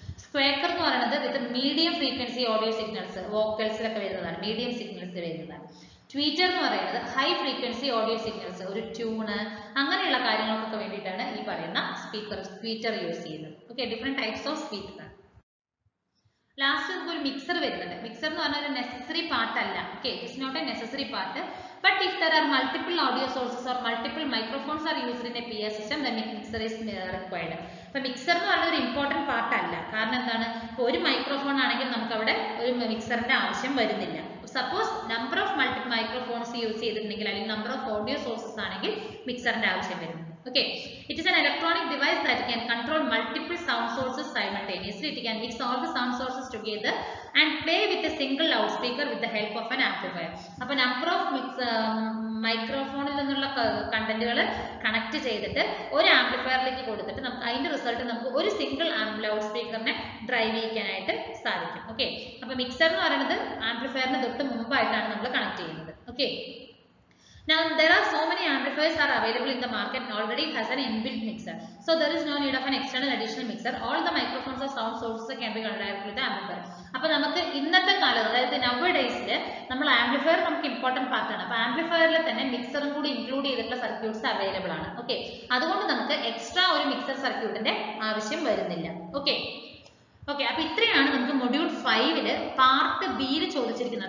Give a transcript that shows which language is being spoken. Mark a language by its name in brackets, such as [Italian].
[English] squawker [Malayalam] എന്ന് പറയുന്നത് [English] With medium frequency audio signals, വോക്കൽസിലൊക്കെ വരുന്നതാണ്, medium signals വരുന്നതാണ്. [Malayalam] ട്വീറ്റർ എന്ന് പറയുന്നത് ഹൈ ഫ്രീക്വൻസി ഓഡിയോ സിഗ്നൽസ്, ഒരു ട്യൂണ് അങ്ങനെയുള്ള കാര്യങ്ങൾക്കൊക്കെ വേണ്ടിയിട്ടാണ് ഈ പറയുന്ന ട്വീറ്റർ യൂസ് ചെയ്യുന്നത്. [English] Okay, different types of speaker. Last [Malayalam] നമുക്ക് ഒരു മിക്സർ വരുന്നുണ്ട്. മിക്സർ എന്ന് പറഞ്ഞാൽ ഒരു നെസസറി പാർട്ട് അല്ല. [English] Okay, it's not a necessary part, but if there are multiple audio sources or multiple microphones are used in a PA system, then mixer is required. [Malayalam] അപ്പോൾ mixer എന്ന് പറയുന്നത് ഒരു important part അല്ല. കാരണം എന്താണ്, ഇപ്പോൾ ഒരു മൈക്രോഫോൺ ആണെങ്കിൽ നമുക്ക് അവിടെ ഒരു മിക്സറിന്റെ ആവശ്യം വരുന്നില്ല. Suppose number of microphones use ചെയ്തിട്ടുണ്ടെങ്കിൽ അല്ലെങ്കിൽ നമ്പർ ഓഫ് ഓഡിയോ സോഴ്സസ് ആണെങ്കിൽ മിക്സറിന്റെ ആവശ്യം വരുന്നു. [English] Okay, it is an electronic device that can control multiple sound sources simultaneously. It can mix all the sound sources together and play with a single loudspeaker with the help of an amplifier. [Malayalam] അപ്പോൾ number of മൈക്രോഫോണിൽ നിന്നുള്ള കണ്ടന്റുകൾ connect ചെയ്തിട്ട് ഒരു ആംപ്ലിഫയറിലേക്ക് കൊടുത്തിട്ട് നമുക്ക് അതിന്റെ result നമുക്ക് ഒരു single loud സ്പീക്കറിനെ drive ചെയ്യിക്കാനായിട്ട് സാധിക്കും. ഓക്കെ, അപ്പോൾ മിക്സർ എന്ന് പറയുന്നത് ആംപ്ലിഫയറിന് തൊട്ട് മുമ്പായിട്ടാണ് നമ്മൾ കണക്ട് ചെയ്യുന്നത്. [English] Okay, now there are so many amplifiers are available in the market and already has an inbuilt mixer, so there is no need of an external additional mixer. All the microphones or sound sources can be connected with the amplifier. [Malayalam] അപ്പോൾ നമുക്ക് ഇന്നത്തെ കാലത്ത് അതായത് നവഡേയ്സിൽ നമ്മൾ amplifier നമുക്ക് important part ആണ്. അപ്പോൾ ആംപ്ലിഫയറിൽ തന്നെ മിക്സറും കൂടി ഇൻക്ലൂഡ് ചെയ്തിട്ടുള്ള സർക്യൂട്ട്സ് അവൈലബിൾ ആണ്. ഓക്കെ, അതുകൊണ്ട് നമുക്ക് എക്സ്ട്രാ ഒരു മിക്സർ സർക്യൂട്ടിന്റെ ആവശ്യം വരുന്നില്ല. ഓക്കെ, അപ്പോൾ ഇത്രയാണ് നമുക്ക് മൊഡ്യൂൾ 5 പാർട്ട് ബിയിൽ ചോദിച്ചിരിക്കുന്നത്.